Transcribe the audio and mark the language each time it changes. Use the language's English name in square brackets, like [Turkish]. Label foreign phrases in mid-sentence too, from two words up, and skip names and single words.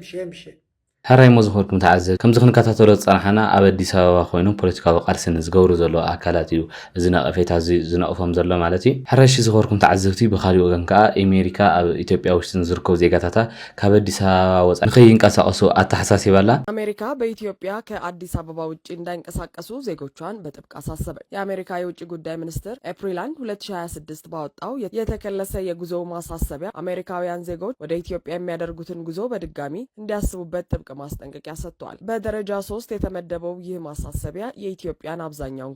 [Tigrinya] ሕራይ ሞ ዝኸርኩም ተዓዘብ ከምዚ ክንከታተሎ ዝፀናሕና ኣብ ኣዲስ ኣበባ ኮይኖም ፖለቲካዊ ቃልስን ዝገብሩ ዘሎ ኣካላት እዩ እዚ ነቐፌታ እዚ ዝነቕፎም ዘሎ ማለት እዩ ሕራሽ ዝኸርኩም ተዓዘብቲ ብኻሊእ ወገን ከዓ ኣሜሪካ ኣብ ኢትዮጵያ ውሽጢ ዝርከቡ ዜጋታታ ካብ ኣዲስ ኣበባ ወፃኢ ንኸይንቀሳቀሱ ኣተሓሳሲባ ኣላ [Amharic] አሜሪካ በኢትዮጵያ ከአዲስ አበባ ውጭ እንዳይንቀሳቀሱ ዜጎቿን በጥብቅ አሳሰበች የአሜሪካ የውጭ ጉዳይ ሚኒስትር ኤፕሪል 1 2026 ባወጣው የተከለሰ የጉዞ ማሳሰቢያ አሜሪካውያን ዜጎች ወደ ኢትዮጵያ የሚያደርጉትን ጉዞ በድጋሚ እንዲያስቡበት ጥብቅ ማስጠንቀቂያ ሰጥቷል። በደረጃ 3 የተመደበው ይህ ማሳሰቢያ የኢትዮጵያን አብዛኛውን